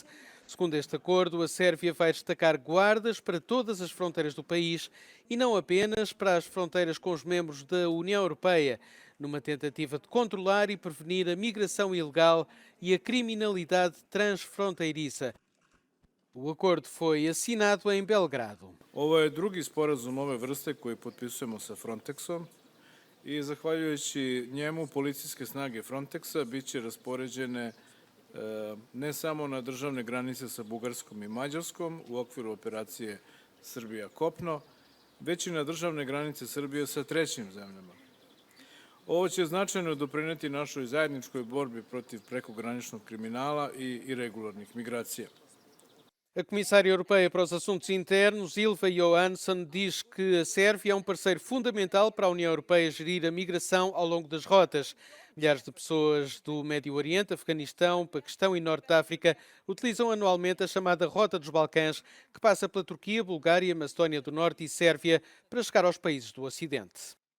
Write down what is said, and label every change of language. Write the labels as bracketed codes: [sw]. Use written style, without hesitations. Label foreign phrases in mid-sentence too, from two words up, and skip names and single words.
[pt] Segundo este acordo, a Sérvia vai destacar guardas para todas as fronteiras do país e não apenas para as fronteiras com os membros da União Europeia, numa tentativa de controlar e prevenir a migração ilegal e a criminalidade transfronteiriça. O acordo foi assinado em Belgrado. [sr] Ovo je drugi sporazum ove vrste koji potpisujemo sa Frontexom i zahvaljujući njemu policijske snage Frontexa biće raspoređene ne samo na državne granice sa Bugarskom i Mađarskom u okviru operacije Srbija kopno, već i na državne granice Srbije sa trećim zemljama. Ovo će značajno doprineti našoj zajedničkoj borbi protiv prekograničnog kriminala i irregularnih migracija. [pt] A Comissária Europeia para os Assuntos Internos, Ylva Johansson, diz que a Sérvia é um parceiro fundamental para a União Europeia gerir a migração ao longo das rotas. Milhares de pessoas do Médio Oriente, Afeganistão, Paquistão e Norte de África utilizam anualmente a chamada Rota dos Balcãs, que passa pela Turquia, Bulgária, Macedónia do Norte e Sérvia para chegar aos países do Ocidente.